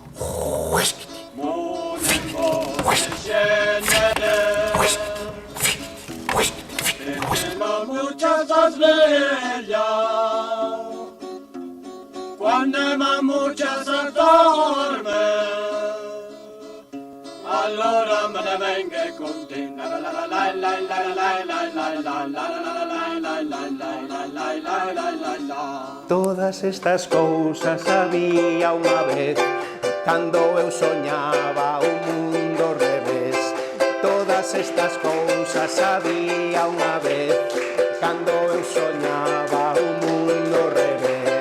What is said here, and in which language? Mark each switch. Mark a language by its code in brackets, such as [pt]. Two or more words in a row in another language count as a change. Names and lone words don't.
[es] La muchacha [it] sveglia, quando [es] la muchacha [it] dorme, allora me ne venga con te. [gl] Todas estas cousas había unha vez, cando eu soñaba un mundo ao revés. Todas estas cousas había unha vez, cando eu soñaba un mundo ao revés.